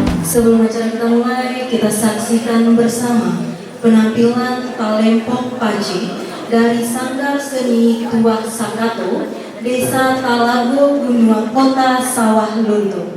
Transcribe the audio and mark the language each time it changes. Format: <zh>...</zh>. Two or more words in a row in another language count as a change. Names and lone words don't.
<id>Sebelum acara kita mulai, kita saksikan bersama penampilan Talempong Paci dari Sanggar Seni Tuak Sakato, Desa Talago, Gunung Kota Sawah Lunto.</id>